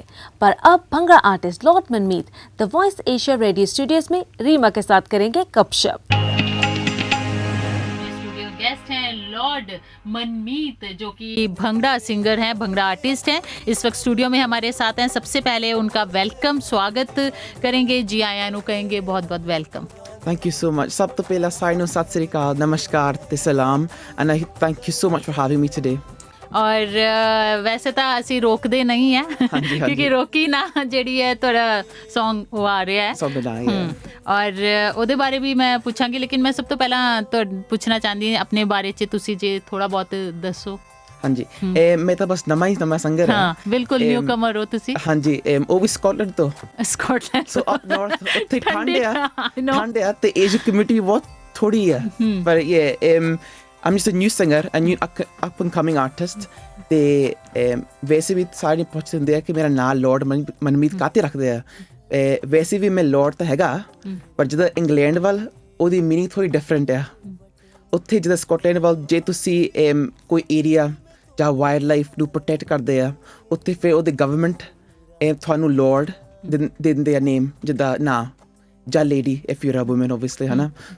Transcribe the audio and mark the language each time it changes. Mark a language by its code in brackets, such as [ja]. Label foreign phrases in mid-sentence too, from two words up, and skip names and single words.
[hi] पर अब भंगड़ा आर्टिस्ट लॉर्ड मनमीत द वॉइस एशिया रेडियो स्टूडियोज में रीमा के साथ करेंगे गपशप। गेस्ट हैं लॉर्ड मनमीत, जो कि भंगड़ा सिंगर हैं, भंगड़ा आर्टिस्ट हैं। इस वक्त स्टूडियो में हमारे साथ हैं। सबसे पहले उनका वेलकम, स्वागत करेंगे। [pa] ਜੀ ਆਇਆਂ ਨੂੰ [hi] कहेंगे बहुत बहुत वेलकम। [en] Thank you so much. [pa] ਸਭ ਤੋਂ ਪਹਿਲਾਂ ਸਾਰਿਆਂ ਨੂੰ ਸਤਿ ਸ੍ਰੀ ਅਕਾਲ, ਨਮਸਕਾਰ ਤੇ ਸਲਾਮ, [en] and I thank you so much for having me today. [hi] और वैसे [pa] ਤਾਂ ਅਸੀਂ ਰੋਕਦੇ ਨਹੀਂ ਹੈ ਕਿਉਂਕਿ ਰੋਕੀ ਨਾ ਜਿਹੜੀ ਹੈ ਤੁਹਾਡਾ Song ਉਹ ਆ ਰਿਹਾ ਹੈ ਸਭ ਦਾ ਔਰ ਉਹਦੇ ਬਾਰੇ ਵੀ ਮੈਂ ਪੁੱਛਾਂਗੀ, ਲੇਕਿਨ ਮੈਂ ਸਭ ਤੋਂ ਪਹਿਲਾਂ ਤੁਹਾਨੂੰ ਪੁੱਛਣਾ ਚਾਹੁੰਦੀ ਹਾਂ ਆਪਣੇ ਬਾਰੇ 'ਚ ਤੁਸੀਂ ਜੇ ਥੋੜਾ ਬਹੁਤ ਦੱਸੋ। ਹਾਂਜੀ ਮੈਂ ਤਾਂ ਬਸ ਨਵਾਂ ਸਿੰਗਰ ਹਾਂ। ਬਿਲਕੁਲ [en] new comer [pa] ਹੋ ਤੁਸੀਂ। ਹਾਂਜੀ ਉਹ ਵੀ ਸਕਾਟਲੈਂਡ ਤੋਂ। ਸਕਾਟਲੈਂਡ [en] so up north [pa] ਉੱਥੇ ਠੰਡ ਆ ਤੇ ਏਜ ਕਮਿਊਨਿਟੀ ਬਹੁਤ ਥੋੜੀ ਹੈ, ਪਰ [en] I'm just a new singer, a new up and coming artist. [pa] ਤੇ ਵੈਸੇ ਵੀ ਸਾਰੇ ਪੁੱਛਦੇ ਹੁੰਦੇ ਆ ਕਿ ਮੇਰਾ ਨਾਮ ਲੌਰਡ ਮਨਮੀਤ ਕਾਹਤੇ ਰੱਖਦੇ ਆ। ਵੈਸੇ ਵੀ ਮੈਂ ਲੌਰਡ ਤਾਂ ਹੈਗਾ, ਪਰ ਜਦੋਂ ਇੰਗਲੈਂਡ ਵੱਲ ਉਹਦੀ ਮੀਨਿੰਗ ਥੋੜੀ ਡਿਫਰੈਂਟ ਆ। ਉੱਥੇ ਜਦੋਂ ਸਕਾਟਲੈਂਡ ਵੱਲ ਜੇ ਤੁਸੀਂ ਕੋਈ ਏਰੀਆ ਜਾਂ [en] wild life [pa] ਨੂੰ ਪ੍ਰੋਟੈਕਟ ਕਰਦੇ ਆ, ਉੱਥੇ ਫਿਰ ਉਹਦੇ ਗਵਰਨਮੈਂਟ ਤੁਹਾਨੂੰ ਲੌਰਡ ਦੇ ਦਿੰਦੇ ਆ ਨੇਮ, ਜਿੱਦਾਂ ਨਾਂ ਜਾਂ ਲੇਡੀ [en] if you are a woman obviously, [pa] ਹੈ ਨਾ।